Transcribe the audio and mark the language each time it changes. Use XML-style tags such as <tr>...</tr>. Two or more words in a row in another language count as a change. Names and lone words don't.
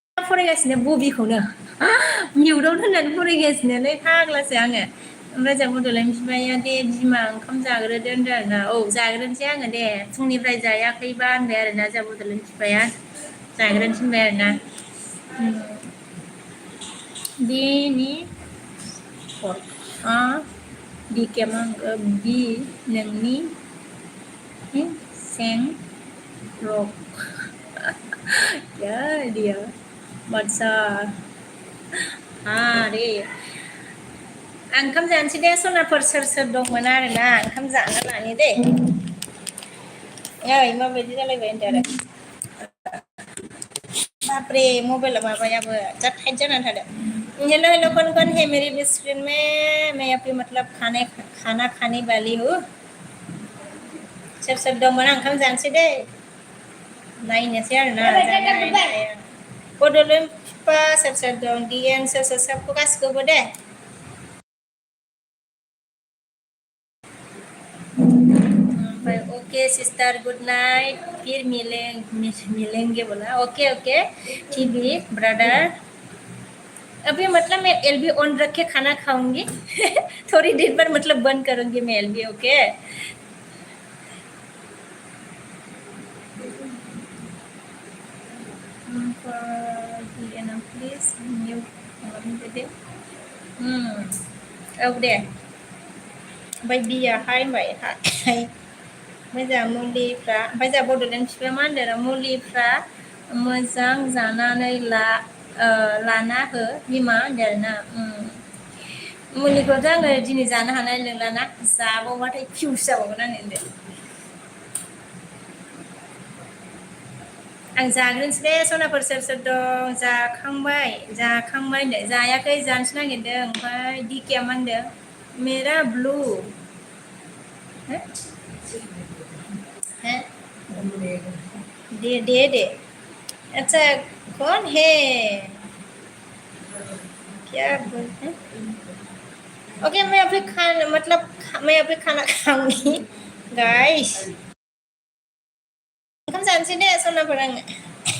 <brx>फरायगासिनो बबिखौनो मिउटआव दोननानै फरायगासिनोलै फाग्लासो आङो ओमफ्राय जों बड'लेण्ड बिमाया दे बिमा ओंखाम जाग्रोदो होनदों आरोना औ जाग्रोनोसै आङो दे फुंनिफ्राय जायाखैबा होनबाय आरोना जों बड'लेण्ड बिमाया जाग्रोनोसै होनबाय आरोना बेनि दिकेमांगो बि नोंनि सें रक</brx> <hi>क्या दिया</hi> <brx>बादसा दे आं ओंखाम जानोसै दे सनाफोर सोर दंमोन आरोना ओंखाम जानो लानि दे ओइ माबायदि जालायबाय होनदो आरो बापरे मबाइला माबायाबो जा टाइट जानानै थादों</brx> <hi>हेलो हेलो कौन है मेरी बेस्ट फ्रेंड में मैं अपनी मतलब खाना खाने वाली हूँ</hi> <brx>सोर दंमोन आं ओंखाम जानोसै दे नायनोसै आरोना बड'लेण्ड बिफा सोर दं डिएन सोर सबखौ गासिखौबो दे</brx> <en>okay sister good night</en> <hi>फिर मिलेंगे बोला ओके ओके टीवी ब्रदर अभी मतलब मैं एलबी ऑन रख के खाना खाऊंगी थोड़ी देर पर मतलब बंद करूंगी मैं एलबी ओके</hi> <en>please mute</en> <brx>दे औ दे ओमफ्राय बियाहाय होनबाय मोजां मुलिफ्रा ओमफ्राय जोंहा बड'लेण्ड बिफाया मा होनदों मुलिफ्रा मोजां जानानै लाना हो बिमा होनदों आरोना मुलिखौथ' आङो दिनै जानो हानाय नंलाना जाबावबाथाय फिउस जाबावगोन आं होनदों आं जाग्रोनोसै दे सनाफोर सोर दं जाखांबाय होनदों जायाखै जानोसो नागिरदों ओमफ्राय दिकेया मा होनदों मेरा ब्लू</brx> <hi>दे अच्छा कौन है क्या बोलते ओके मैं अभी खाना खाऊंगी गाइस</hi> <brx>ओंखाम जानोसै दे सनाफोर आङो</brx>